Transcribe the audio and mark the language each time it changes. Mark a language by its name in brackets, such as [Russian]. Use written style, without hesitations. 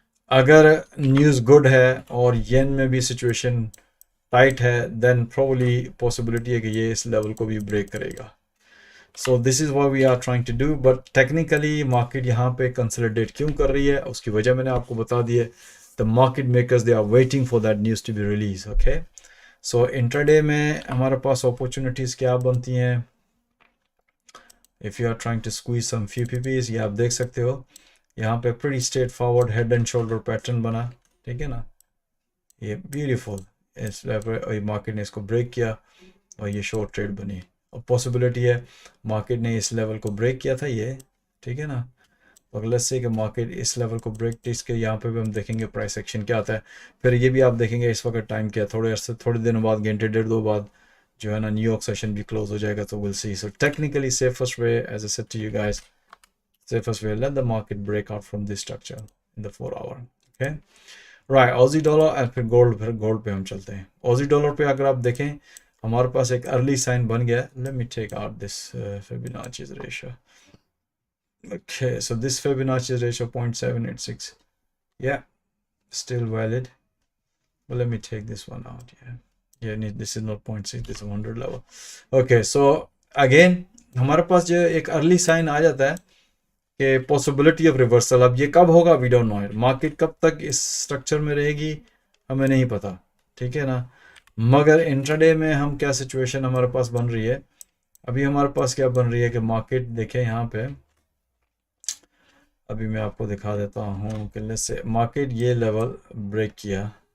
[Urdu] اگر news good ہے اور ین میں بھی سچویشن ٹائٹ ہے, [English] then probably [Urdu] پاسبلٹی ہے کہ یہ اس لیول کو بھی بریک کرے گا. [English] So this is what we are trying to do. [Urdu] But technically market یہاں پہ کنسلیڈیٹ کیوں کر رہی ہے, اس کی وجہ میں نے آپ کو بتا دی ہے. [English] The market makers they are waiting for that news to be release. Okay. [Urdu] سو انٹرڈے میں ہمارے پاس اپرچونیٹیز کیا بنتی ہیں. [English] if you are trying to squeeze some few pips, [Urdu] یہ آپ دیکھ سکتے ہو یہاں پہ pretty straight forward head and shoulder pattern بنا. ٹھیک ہے نا. یہ بیوٹیفل, اس مارکیٹ نے اس کو بریک کیا اور یہ شارٹ ٹریڈ بنی. اور پاسبلٹی ہے مارکیٹ نے اس لیول کو بریک کیا تھا یہ. ٹھیک ہے نا. اگلے سے کہ مارکیٹ اس لیول کو بریک اس کے یہاں پہ بھی ہم دیکھیں گے پرائس ایکشن کیا آتا ہے. پھر یہ بھی آپ دیکھیں گے اس وقت ٹائم کیا, تھوڑے دنوں بعد, گھنٹے ڈیڑھ دو بعد جو ہے نا نیو یارک سیشن بھی کلوز ہو جائے گا. [English] تو will see. So technically safest way as I said to you guys, safest way, let the market break out from this structure in the 4 hour. Okay, right. [Urdu] Aussie dollar and پھر gold پہ ہم چلتے ہیں. Aussie dollar پہ اگر آپ دیکھیں ہمارے پاس ایک ارلی سائن بن گیا. [English] Let me take out this Fibonacci's ratio. Okay, so this Fibonacci's ratio 0.786. Yeah, still valid. But let me take this one out. Yeah, this is not 0.6, this is 100 level. Okay, so again [Urdu] ہمارے پاس جو ایک early sign آ جاتا ہے کہ [English] Possibility of reversal. [Urdu] اب یہ کب ہوگا [English] We don't know. [Urdu] مارکیٹ کب تک اس سٹرکچر میں رہے گی ہمیں نہیں پتا. ٹھیک ہے نا. مگر انٹراڈے میں ہم کیا سچویشن ہمارے پاس بن رہی ہے, ابھی ہمارے پاس کیا بن رہی ہے کہ مارکیٹ دیکھیں یہاں پہ, ابھی میں آپ کو دکھا دیتا ہوں کہ لیٹس سے مارکیٹ یہ لیول بریک کیا.